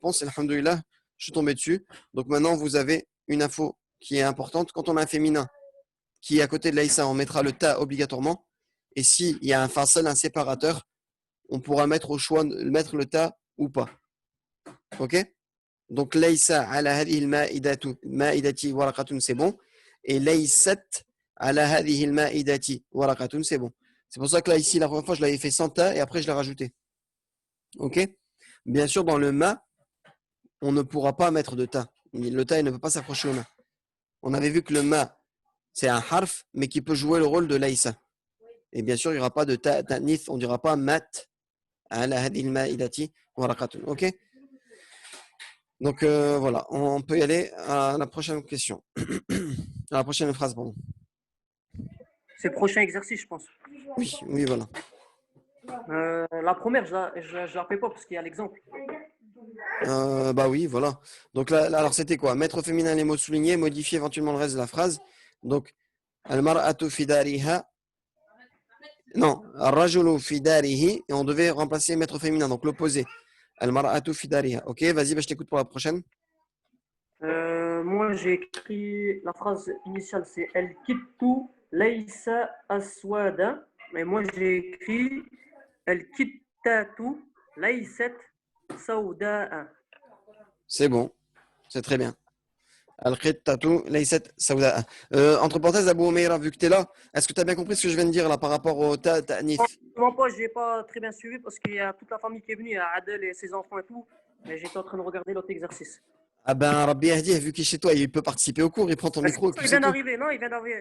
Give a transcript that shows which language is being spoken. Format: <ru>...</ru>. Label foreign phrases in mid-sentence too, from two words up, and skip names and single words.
<fr>Et alhamdoulilah, je suis tombé dessus. Donc, maintenant, vous avez une info qui est importante. Quand on a un féminin qui est à côté de l'Aïssa, on mettra le ta obligatoirement. Et s'il y a un fasal, un séparateur, on pourra mettre au choix de mettre le ta ou pas. Ok? Donc,</fr> <ar>ليس على هذه المائدة ورقة,</ar> <fr>c'est bon.</fr> <ar>Et ليست على هذه المائدة ورقة,</ar> <fr>c'est bon. C'est pour ça que là, ici, la première fois, je l'avais fait sans ta et après, je l'ai rajouté. Ok? Bien sûr, dans le ma, on ne pourra pas mettre de ta. Le ta, il ne peut pas s'approcher au ma. On avait vu que le ma, c'est un harf, mais qui peut jouer le rôle de laïsa. Et bien sûr, il n'y aura pas de ta'nith, on ne dira pas</fr> <ar>ما على هذه المائدة ورقة.</ar> <fr>Ok? Donc voilà, on peut y aller à la prochaine question. À la prochaine phrase, pardon. C'est le prochain exercice, je pense. Oui, voilà. La première, je la fais pas parce qu'il y a l'exemple. Bah oui, voilà. Donc là, alors c'était quoi? Mettre au féminin les mots soulignés, modifier éventuellement le reste de la phrase. Donc,</fr> <ar>المرأة في دارها. Non, الرجل في داره.</ar> <fr>Et on devait remplacer mettre au féminin, donc l'opposé.</fr> <ar>المرأة في دارها.</ar> <fr>Ok, vas-y, bah, je t'écoute pour la prochaine. Moi, j'ai écrit la phrase initiale, c'est</fr> <ar>القط ليس أسود.</ar> <fr>Mais moi, j'ai écrit</fr> <ar>القطة ليست سوداء.</ar> <fr>C'est bon, c'est très bien.</fr> <ar>القطة ليست سوداء.</ar> <fr>Entre parenthèses, Abou Omeira, vu que tu es là, est-ce que tu as bien compris ce que je viens de dire là par rapport au ta'nif? Non, pas, je n'ai pas très bien suivi parce qu'il y a toute la famille qui est venue, il y a Adel et ses enfants et tout. Mais j'étais en train de regarder l'autre exercice. Ah ben, Rabbi Hadi, vu qu'il est chez toi, il peut participer au cours, il prend ton micro. Il vient d'arriver, non, il vient d'arriver.</fr>